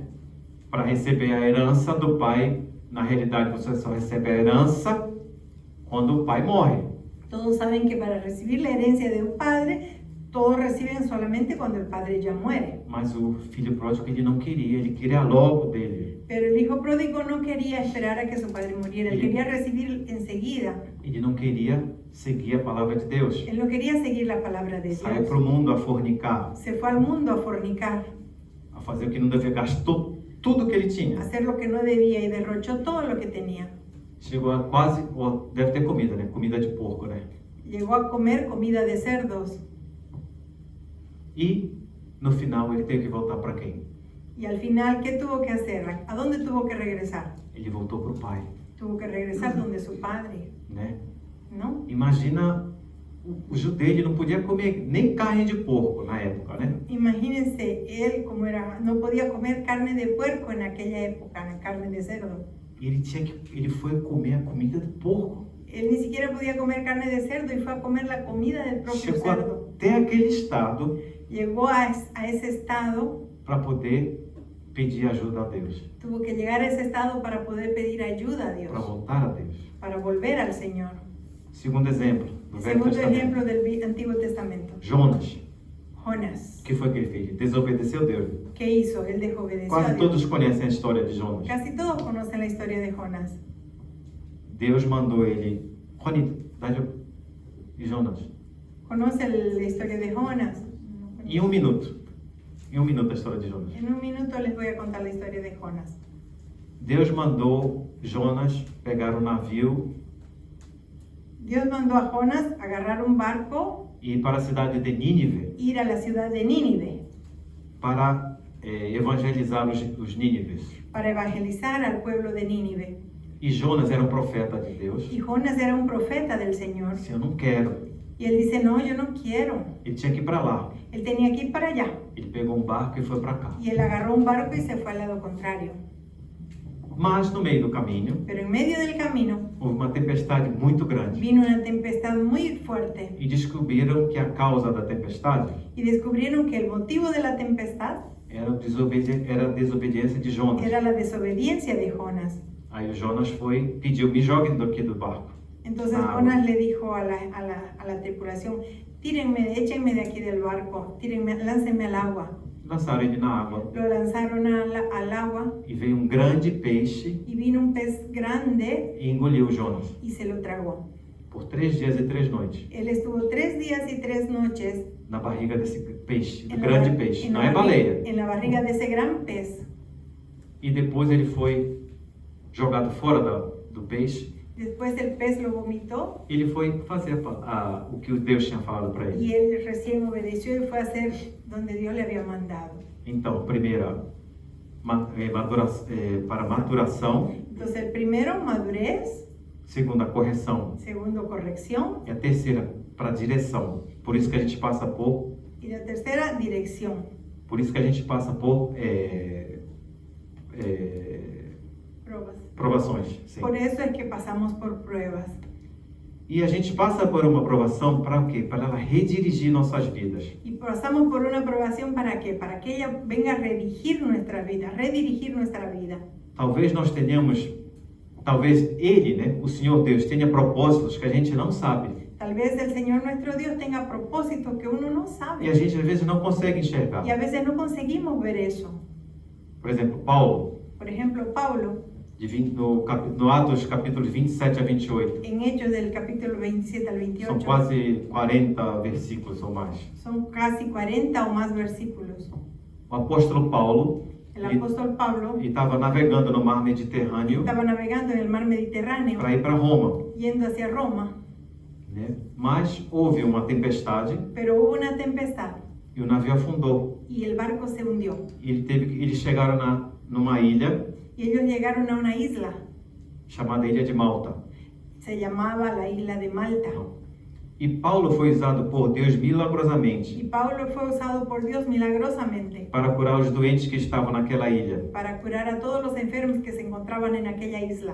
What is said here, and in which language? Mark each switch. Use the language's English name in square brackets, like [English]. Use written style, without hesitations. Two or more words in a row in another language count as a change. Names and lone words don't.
[Portuguese] Para receber a herança do pai, na realidade você só recebe a herança quando o pai morre. [Spanish] Todos saben que para recibir la herencia de un padre, todos reciben solamente cuando el padre ya muere. [Portuguese] Mas o filho pródigo ele não queria, ele queria logo dele. [Spanish] Pero el hijo pródigo no quería esperar a que su padre muriera, él quería recibir enseguida. [Portuguese] Ele não queria seguir a palavra de Deus. [Spanish] Él no quería seguir la palabra de [Portuguese] Saiu [Spanish] Dios. [Portuguese] para o mundo a fornicar, [Spanish] Se fue al mundo a fornicar, [Portuguese] a fazer o que não devia, gastou tudo que ele [Spanish] a [Portuguese] tinha. [Spanish] hacer lo que no debía y derrochó todo lo que tenía. [Portuguese] Chegou a quase, deve ter comida, né? Comida de porco, né? [Spanish] Llegó a comer comida de cerdos [Portuguese] E no final ele teve que voltar para quem? [Spanish] y al final, ¿qué tuvo que hacer? ¿A dónde tuvo que regresar? [Portuguese] Ele voltou para o pai, [Spanish] Tuvo que regresar donde su padre, [Portuguese] né? [Spanish] ¿no? [Portuguese] Imagina o judeu, ele não podia comer nem carne de porco na época, né? [Spanish] Imagínense, él como era, no podía comer carne de puerco en aquella época, carne de cerdo. [Portuguese] Ele foi comer a comida do porco. [Spanish] Él ni siquiera podía comer carne de cerdo y fue a comer la comida del propio [Portuguese] Chegou [Spanish] cerdo. [Portuguese] até aquele estado [Spanish] Llegó a ese estado, [Portuguese] para poder pedir ajuda a Deus, [Spanish] tuvo que llegar a ese estado para poder pedir ayuda a [Portuguese] para [Spanish] Dios, [Portuguese] voltar a Deus. [Spanish] para volver al Señor. [Portuguese] Segundo exemplo, do Velho [Spanish] Segundo [Portuguese] Testamento. [Spanish] ejemplo del Antiguo Testamento. [Portuguese] Jonas. [Spanish] Jonas. [Portuguese] O que foi que ele fez? Desobedeceu Deus. [Spanish] ¿Qué hizo? Él desobedeció a [Portuguese] Quase [Spanish] Dios. [Portuguese] todos conhecem a história de Jonas. [Spanish] Casi todos conocen la historia de Jonas. [Portuguese] Deus mandou ele. Rony, e Jonas. [Spanish] ¿Conoce la historia de Jonas? [Portuguese] Em 1 minuto. Em 1 minuto a história de Jonas. [Spanish] En un minuto les voy a contar la historia de Jonas. [Portuguese] Deus mandou Jonas pegar um navio [Spanish] Dios mandó a Jonas agarrar un barco, [Portuguese] e ir para a cidade de Nínive [Spanish] ir a la ciudad de Nínive [Portuguese] para evangelizar os nínives. [Spanish] para evangelizar al pueblo de Nínive. [Portuguese] E Jonas era um profeta de Deus. [Spanish] Y Jonas era un profeta del Señor. [Portuguese] Disse, eu não quero. [Spanish] Y él dice, no, yo no quiero. [Portuguese] Ele tinha que ir para lá. [Spanish] Él tenía que ir para allá. [Portuguese] Ele pegou um barco e foi para cá. [Spanish] Y él agarró un barco y se fue al lado contrario. [Portuguese] Mas no meio do caminho, [Spanish] Pero en medio del camino [Portuguese] houve uma tempestade muito grande. [Spanish] vino una tempestad muy fuerte. [Portuguese] E descobriram que a causa da tempestade [Spanish] Y descubrieron que el motivo de la tempestad [Portuguese] era a desobediência de Jonas. [Spanish] era la desobediencia de Jonas. [Portuguese] Aí o Jonas foi, pediu, me joguem daqui do barco. [Spanish] Entonces Ah, Jonas le dijo a la tripulación, tírenme, échenme de aquí del barco, tírenme, láncenme al agua. [Portuguese] Lançaram ele na água [Spanish] Lo lanzaron al agua [Portuguese] e veio um grande peixe [Spanish] y vino un pez grande [Portuguese] e engoliu Jonas [Spanish] y se lo tragó. [Portuguese] por 3 dias e 3 noites [Spanish] Él estuvo 3 días y 3 noches [Portuguese] na barriga desse peixe, do [Spanish] en la [Portuguese] grande [Spanish] bar- [Portuguese] peixe, [Spanish] en [Portuguese] não [Spanish] la [Portuguese] é [Spanish] barriga- [Portuguese] baleia. [Spanish] en la barriga de ese gran pez. [Portuguese] E depois ele foi jogado fora do peixe. [Spanish] Después el pez lo vomitó [Portuguese] Ele foi fazer o que Deus tinha falado para ele. [Spanish] y él recién obedeció y fue a hacer donde Dios le había mandado. [Portuguese] Então, primeira, para maturação. [Spanish] Entonces el primero, madurez. [Portuguese] Segunda, correção. [Spanish] Segundo, corrección. [Portuguese] E a terceira, para direção. Por isso que a gente passa por... [Spanish] Y la tercera, dirección. [Portuguese] Por isso que a gente passa por [Spanish] Pruebas. [Portuguese] provações. Sim. [Spanish] Por eso es que pasamos por pruebas. [Portuguese] E a gente passa por uma provação para o quê? Para ela redirigir nossas vidas. [Spanish] Y pasamos por una aprobación ¿para qué? Para que ella venga a redirigir nuestra vida, redirigir nuestra vida. [Portuguese] Talvez nós tenhamos, talvez Ele, né, o Senhor Deus, tenha propósitos que a gente não sabe. [Spanish] Tal vez el Señor nuestro Dios tenga propósitos que uno no [Portuguese] E [Spanish] sabe. [Portuguese] a gente às vezes não consegue enxergar. [Spanish] Y a veces no conseguimos ver eso. [Portuguese] Por exemplo, Paulo, [Spanish] Por ejemplo, Pablo, [Portuguese] no Atos capítulos 27 a 28, [Spanish] en Hechos del capítulo 27 al [Portuguese] são [Spanish] 28, [Portuguese] quase 40 versículos ou mais. [Spanish] son casi 40 o más versículos. [Portuguese] O apóstolo Paulo [Spanish] El apóstol Pablo [Portuguese] estava navegando no mar Mediterrâneo [Spanish] estaba navegando en el mar Mediterráneo, [Portuguese] para ir para Roma, [Spanish] yendo hacia Roma, [Portuguese] né? Mas houve uma tempestade [Spanish] pero hubo una tempestad [Portuguese] e o navio afundou. [Spanish] y el barco se hundió. [Portuguese] E eles chegaram numa ilha [Spanish] Y ellos llegaron a una isla, [Portuguese] chamada Ilha de Malta. [Spanish] se llamaba la isla de Malta. [Portuguese] E Paulo foi usado por Deus [Spanish] Y [Portuguese] milagrosamente [Spanish] Pablo fue usado por Dios milagrosamente [Portuguese] para curar os doentes que estavam naquela ilha. [Spanish] para curar a todos los enfermos que se encontraban en aquella isla.